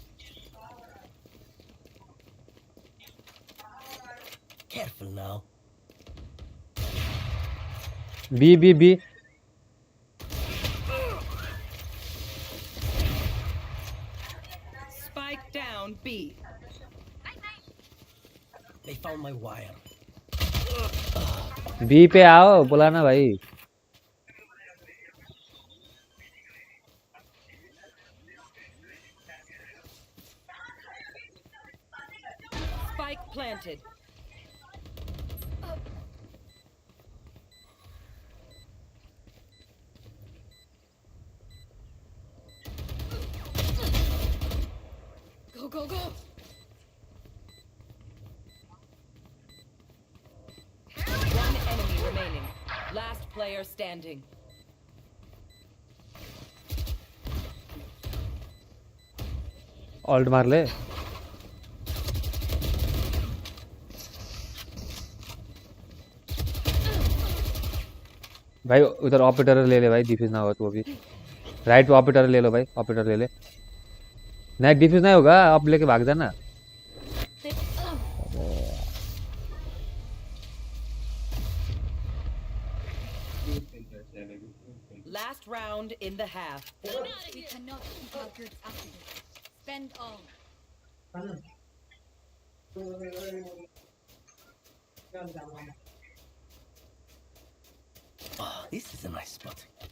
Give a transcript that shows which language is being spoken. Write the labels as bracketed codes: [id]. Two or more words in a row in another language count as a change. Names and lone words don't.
[en] Careful now. B. Spike down B. They found my wire. [hi] B पे आओ बोला ना भाई. [en] Spike planted. Go. One enemy remaining. Last player standing. [hi] Alt मार ले. भाई उधर ऑपरेटर ले भाई डिफ्यूज ना होगा तो अभी राइट पे ऑपरेटर ले लो भाई ऑपरेटर ले ले नहीं डिफ्यूज नहीं होगा आप लेके भाग जाना [en] Last round in the half. We cannot keep our goods after this. Spend all. Oh, this is a nice spot.